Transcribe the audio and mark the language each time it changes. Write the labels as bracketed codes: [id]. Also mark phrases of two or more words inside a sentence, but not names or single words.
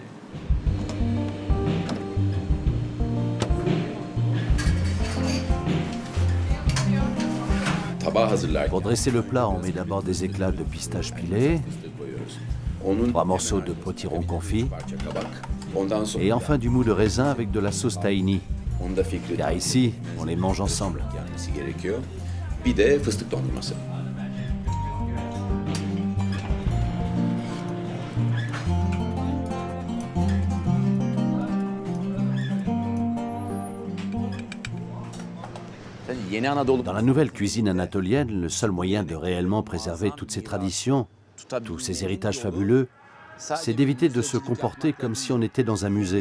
[fr] Pour dresser le plat, on met d'abord des éclats de pistache pilés, 3 morceaux de potiron confit, et enfin du mou de raisin avec de la sauce tahini. Car ici, on les mange ensemble. [tr] Bir de fıstık dondurması. [fr] Dans la nouvelle cuisine anatolienne, le seul moyen de réellement préserver toutes ces traditions, tous ces héritages fabuleux, c'est d'éviter de se comporter comme si on était dans un musée.